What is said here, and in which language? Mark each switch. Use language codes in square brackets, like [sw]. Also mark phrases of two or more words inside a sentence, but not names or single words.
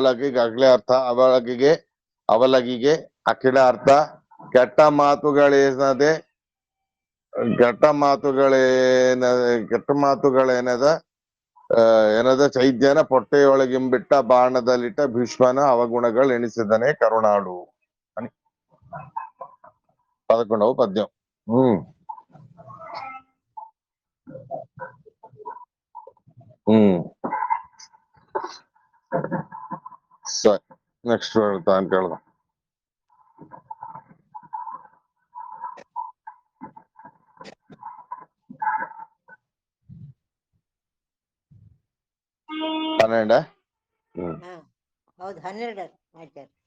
[kn] ಅವಲಗಿಗೆ ಅಖಿಲ ಅರ್ಥ ಕೆಟ್ಟ ಮಾತುಗಳೇನದ ಚೈದ್ಯನ ಪೊಟ್ಟೆಯೊಳಗಿಂಬಿಟ್ಟ ಬಾಣದಲ್ಲಿಟ್ಟ ಭೀಷ್ಮನ ಅವಗುಣಗಳೆಣಿಸಿದನೆ ಕರುಣಾಳು [te] అని 11వ పద్యం. సరే, నెక్స్ట్ దానికి వెళ్దాం. పన్నెండా? [kn] ಹೌದು 12 ಆಚಾರ್ಯ.